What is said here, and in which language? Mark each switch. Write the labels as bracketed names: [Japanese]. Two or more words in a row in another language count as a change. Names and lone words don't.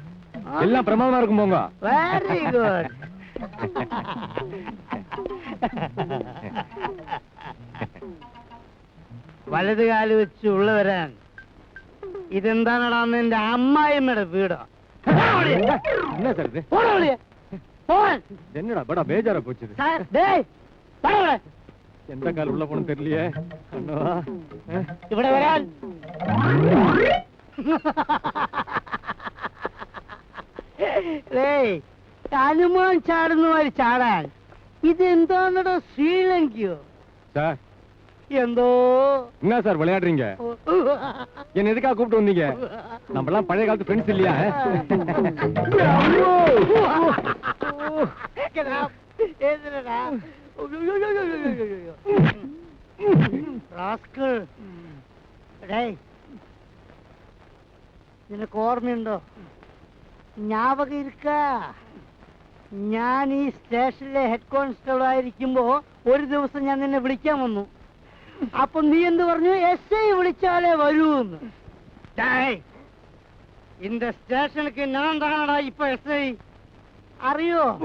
[Tamil] எல்லாம் பிரமாதமா இருக்கும் போங்க. [English] very good. [Malayalam] വലത് കാല് വെച്ച് ഉള്ള വരാൻ ഇതെന്താണടാ നിന്റെ അമ്മായിമ്മയുടെ വീടോ? [Tamil] என்ன சார் இது? என்னடா படா பேஜாரா போச்சு. எந்த கால் உள்ள போன தெரியலையே. [Malayalam] ഇവിടെ വരാൻ. ഹനുമാൻ ചാടുന്ന മാതിരി ചാടാൻ ഇതെന്താണോ ശ്രീലങ്കയോ? [Tamil] சார் [Malayalam] എന്തോ [Tamil] என்ன சார் விளையாடுறீங்க? என்ன எதுக்காக கூப்பிட்டு வந்தீங்க? நம்ம எல்லாம் பழைய காலத்து ஃப்ரெண்ட்ஸ் இல்லையா? [Malayalam] നിനക്ക് ഓർമ്മയുണ്ടോ? [Tamil] ஞாபகம் இருக்கா? [Malayalam] ഞാൻ ഈ സ്റ്റേഷനിലെ [English] head constable [Malayalam] ആയിരിക്കുമ്പോ ഒരു ദിവസം ഞാൻ നിന്നെ വിളിക്കാൻ വന്നു. അപ്പൊ നീ എന്ത് പറഞ്ഞു? എസ് ഐ വിളിച്ചാലേ വരൂന്ന്. இந்த സ്റ്റേഷനിലേക്ക് ഞാൻ താണടാ ഇപ്പൊ എസ് ഐ. അറിയോ?